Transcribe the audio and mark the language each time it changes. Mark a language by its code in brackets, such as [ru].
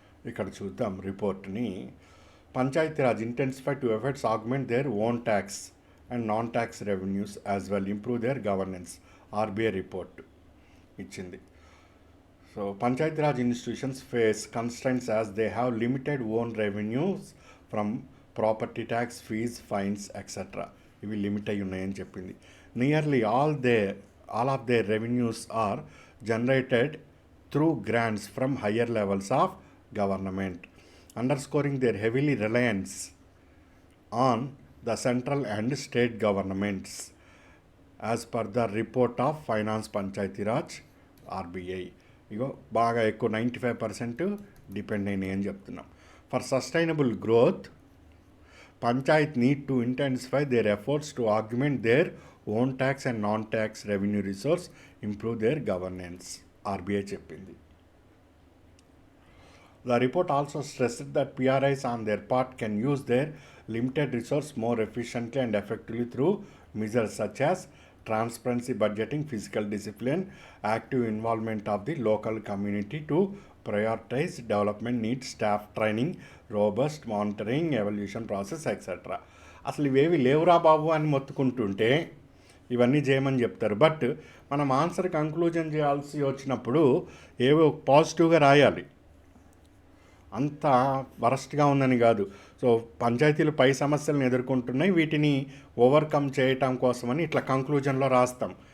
[te] ఇక్కడ చూద్దాం రిపోర్ట్ని. [en] Panchayati Raj intensify to efforts augment their own tax and non tax revenues as well improve their governance. [te] RBI report ఇచ్చింది. [en] So Panchayati Raj institutions face constraints as they have limited own revenues from property tax, fees, fines etcetera. [te] ఇవి limit అయి ఉన్నాయని చెప్పింది. [en] Nearly all of their revenues are generated through grants from higher levels of government, underscoring their heavily reliance on the central and state governments as per the report of Finance Panchayati Raj RBI. [te] ఇగో బాగా ఎక్కువ 95% depend అయినాయి అని చెప్తున్నాం. [en] For sustainable growth panchayat need to intensify their efforts to augment their own tax and non tax revenue resource, improve their governance. [te] RBI చెప్పింది. [en] The report also stressed that PRIs on their part can use their limited resource more efficiently and effectively through measures such as transparency budgeting, fiscal discipline, active involvement of the local community to prioritize development needs, staff training, robust monitoring, evaluation process, etc. [te] అసలు ఇవేవి లేవురా బాబు అని మొత్తుకుంటుంటే ఇవన్నీ చేయమని చెప్తారు. But మనం answer conclusion చేయాల్సి వచ్చినప్పుడు ఏవో పాజిటివ్గా రాయాలి. అంత వరస్ట్గా ఉందని కాదు. సో పంచాయతీలు పై సమస్యలను ఎదుర్కొంటున్నాయి, వీటిని ఓవర్కమ్ చేయటం కోసమని ఇట్లా కంక్లూజన్లో రాస్తాం.